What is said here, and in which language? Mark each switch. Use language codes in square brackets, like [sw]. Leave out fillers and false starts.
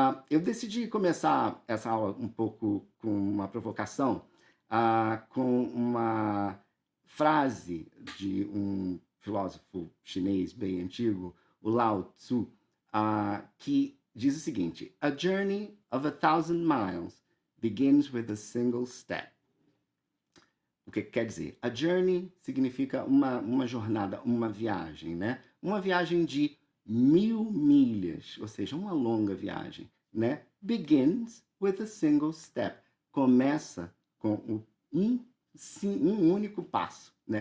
[pt] Eu decidi começar essa aula um pouco com uma provocação, com uma frase de um filósofo chinês bem antigo, o Lao Tzu, que diz o seguinte: [en] A journey of 1,000 miles begins with a single step. [pt] O que quer dizer? A journey significa uma jornada, uma viagem, né? Uma viagem de 1.000 milhas, ou seja, uma longa viagem, né? [en] Begins with a single step. [pt] Começa com um único passo, né?